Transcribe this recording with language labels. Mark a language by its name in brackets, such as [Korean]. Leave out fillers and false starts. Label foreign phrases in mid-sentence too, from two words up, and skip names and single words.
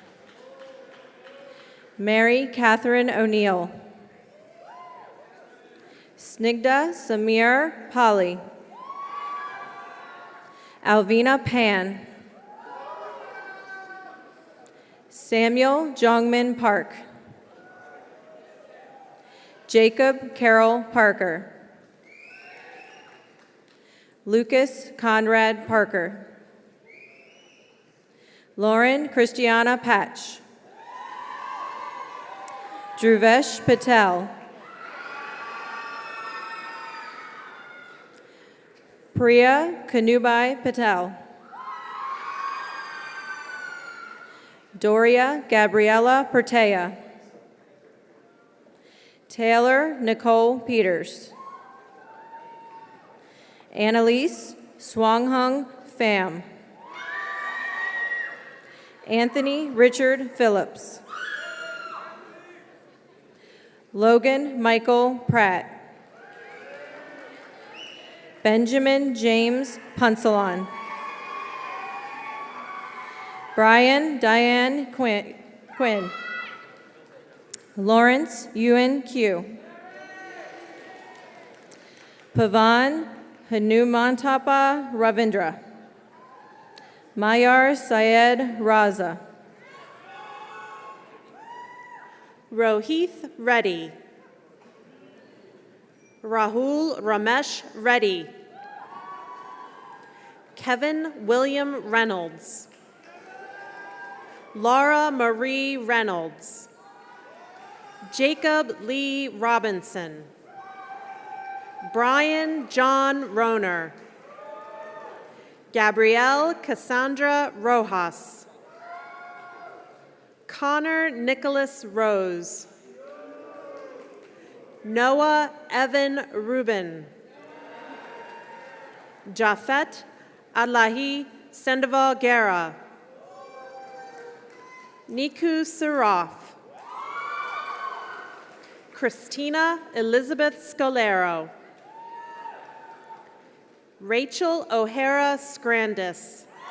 [English] Mary Catherine O'Neill. Snigdha Samir Pali. Alvina Pan. Samuel Jongmin Park. Jacob Carroll Parker. Lucas Conrad Parker. Lauren Christiana Patch. Dhruvesh Patel. Priya Kanubai Patel. Doria Gabriela Pertea. Taylor Nicole Peters. Annalise Swanghung Pham. Anthony Richard Phillips. Logan Michael Pratt. Benjamin James Punsalon. Brian Diane Quinn. Lawrence Ewan Q. Pavan Hanumantapa Ravindra. Mayar Syed Raza. Rohith Reddy. Rahul Ramesh Reddy. Kevin William Reynolds. Laura Marie Reynolds. Jacob Lee Robinson. Brian John Roner. Gabrielle Cassandra Rojas. Connor Nicholas Rose. Noah Evan Rubin. Jafet Adlahi Sandoval Guerra. Niku Saraf. Christina Elizabeth Scalero. Rachel O'Hara Scrandis.